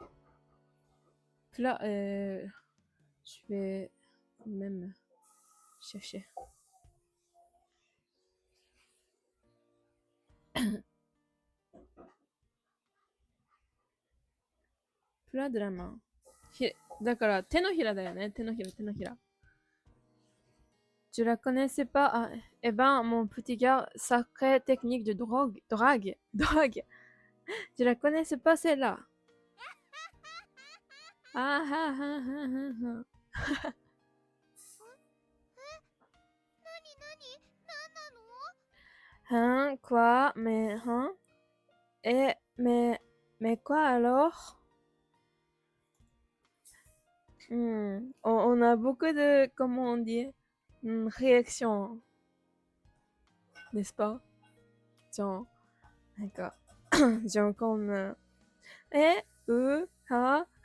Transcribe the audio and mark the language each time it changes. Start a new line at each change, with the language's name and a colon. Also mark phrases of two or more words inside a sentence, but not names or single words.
French: Plat. Je vais même chercher. Plat de la main.
Japanese: だから手のひらだよね。手のひら、手のひら。
French: Je la connaissais pas. Ah, eh ben, mon petit gars, sacrée technique de drogue. Je la connaissais pas celle-là. Ah ah ah ah ah ah.
Japanese: 何何何なの
French: Hein, quoi? Mais, hein? Et, mais quoi alors? On a beaucoup de, comment on dit, réactions, n'est-ce pas? Genre, d'accord. Genre comme, ha.